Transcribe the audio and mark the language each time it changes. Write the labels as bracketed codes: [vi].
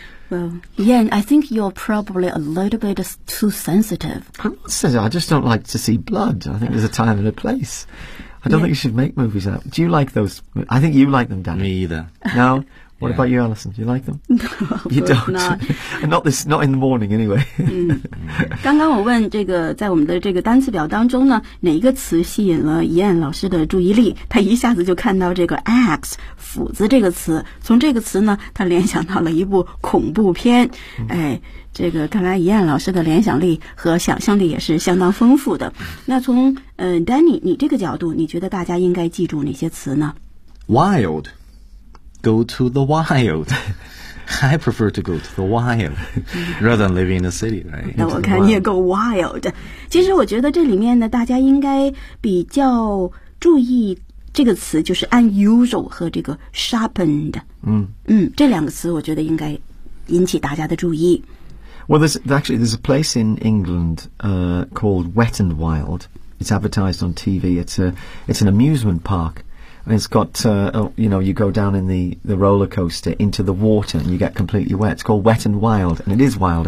[en] Well, Ian, I think you're probably a little bit too sensitive. I'm not sensitive. I just don't like to see blood. I think there's a time and a place. I don't think you should make movies out. Do you like those? I think you like them, Danny. Me either. No? What about you, Alison? Do you like them? No, you don't. Not. And not this, not in the morning, anyway. [zh] 刚刚我问这个，在我们的这个单词表当中呢，哪一个词吸引了Ian老师的注意力？他一下子就看到这个 axe 斧子这个词，从这个词呢，他联想到了一部恐怖片。哎，这个看来Ian老师的联想力和想象力也是相当丰富的。那从Danny 你这个角度，你觉得大家应该记住哪些词呢 [en] ？Wild。Go to the wild. I prefer to go to the wild rather than living in the city, right? [zh] 那我看你也够 wild 的。其实我觉得这里面呢，大家应该比较注意这个词，就是 unusual 和这个 sharpened。这两个词我觉得应该引起大家的注意。 [en] Well, there's a place in England called Wet and Wild. It's advertised on TV. It's an amusement park. It's got, you know, you go down in the roller coaster into the water and you get completely wet. It's called Wet and Wild, and it is wild.